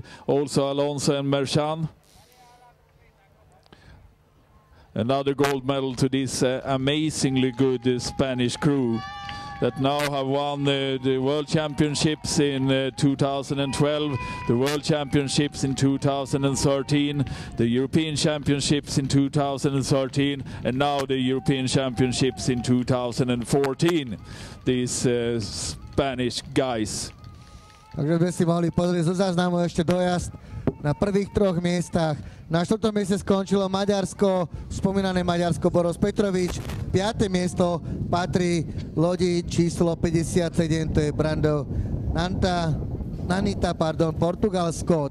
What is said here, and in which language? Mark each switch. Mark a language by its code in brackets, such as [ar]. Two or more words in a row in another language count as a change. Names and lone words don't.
[en] Also Alonso and Marchand. Another gold medal to this amazingly good Spanish crew that now have won the World Championships in 2012, the World Championships in 2013, the European Championships in 2013, and now the European Championships in 2014. These Spanish guys. [sk] Takže sme si mohli pozrieť zo záznamu ešte dojazd na prvých 3 miestach. Na 4. mieste skončilo Maďarsko, spomínané Maďarsko Boros Petrovič. 5. miesto patrí lodi číslo 57, to je Brando Nanita, Portugalsko.